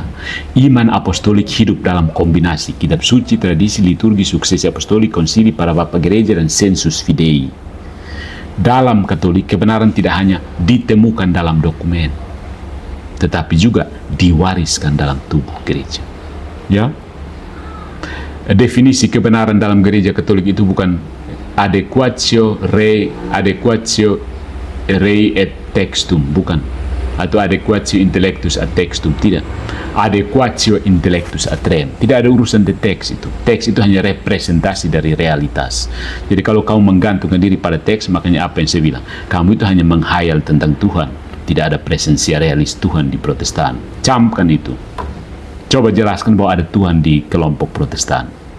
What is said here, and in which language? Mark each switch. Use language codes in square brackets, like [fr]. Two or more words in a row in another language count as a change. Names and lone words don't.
[id] Iman apostolik hidup dalam kombinasi kitab suci, tradisi, liturgi, suksesi apostolik, konsili, para bapa gereja, dan [la] sensus fidei. [id] Dalam Katolik, kebenaran tidak hanya ditemukan dalam dokumen, tetapi juga diwariskan dalam tubuh gereja. Ya, definisi kebenaran dalam gereja Katolik itu bukan [la] adequatio rei et textum, [id] bukan, atau [la] adequatio intellectus ad textum, [id] tidak. [la] Adequatio intellectus ad rem. [id] Tidak ada urusan di teks itu. Teks itu hanya representasi dari realitas. Jadi kalau kamu menggantungkan diri pada teks, makanya apa yang saya bilang, kamu itu hanya menghayal tentang Tuhan. Tidak ada [la] presensia realis [id] Tuhan di Protestan. Camkan itu. Coba jelaskan bahwa ada Tuhan di kelompok Protestan.